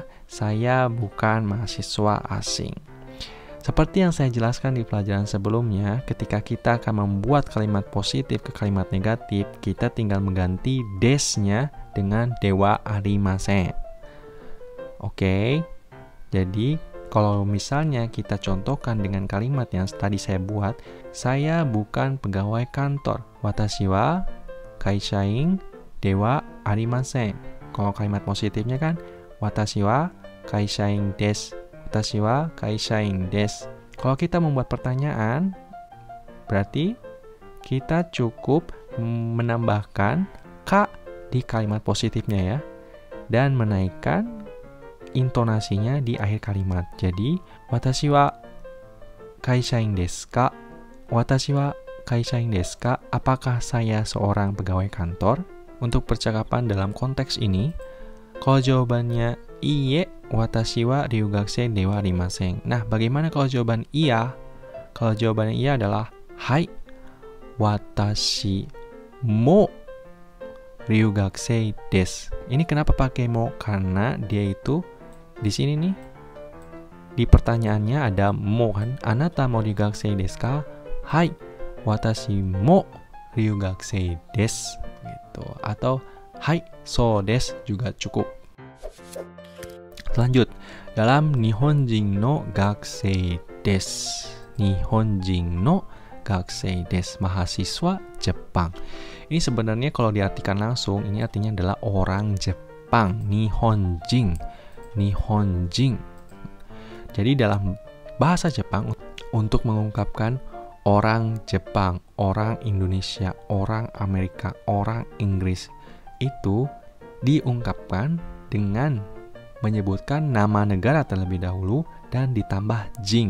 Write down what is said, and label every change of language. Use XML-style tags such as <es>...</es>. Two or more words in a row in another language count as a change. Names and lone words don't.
<id>Saya bukan mahasiswa asing. Seperti yang saya jelaskan di pelajaran sebelumnya, ketika kita akan membuat kalimat positif ke kalimat negatif, kita tinggal mengganti des-nya dengan</id> <ja>ではありません.</ja> <id>Oke. Jadi, kalau misalnya kita contohkan dengan kalimat yang tadi saya buat, saya bukan pegawai kantor.</id> <ja>私は会社員ではありません.</ja> <id>Kalau kalimat positifnya kan,</id> <ja>私は会社員です. 私は会社員です.</ja> <id>Kalau kita membuat pertanyaan, berarti kita cukup menambahkan ka di kalimat positifnya ya, dan menaikkan intonasinya di akhir kalimat. Jadi,</id> <ja>私は会社員ですか? 私は会社員ですか?</ja> <id>Apakah saya seorang pegawai kantor? Untuk percakapan dalam konteks ini, kalau jawabannya</id> <ja>いいえ、私は留学生ではありません.</ja> <id>Nah, bagaimana kalau jawaban iya? Kalau jawabannya iya adalah hai,</id> <ja>私も留学生です.</ja> <id>Ini kenapa pakai mo? Karena dia itu di sini nih, di pertanyaannya ada mo kan.</id> <ja>あなたも留学生ですか？はい、私も留学生です.</ja> <id>Gitu. Atau</id> <ja>はい、そうです</ja> <id>juga cukup. Lanjut, dalam</id> <ja>日本人の学生です. 日本人の学生です,</ja> <id>mahasiswa Jepang. Ini sebenarnya kalau diartikan langsung, ini artinya adalah orang Jepang. Nihonjin. Nihonjin. Jadi dalam bahasa Jepang, untuk mengungkapkan orang Jepang, orang Indonesia, orang Amerika, orang Inggris, itu diungkapkan dengan menyebutkan nama negara terlebih dahulu dan ditambah jing.</id>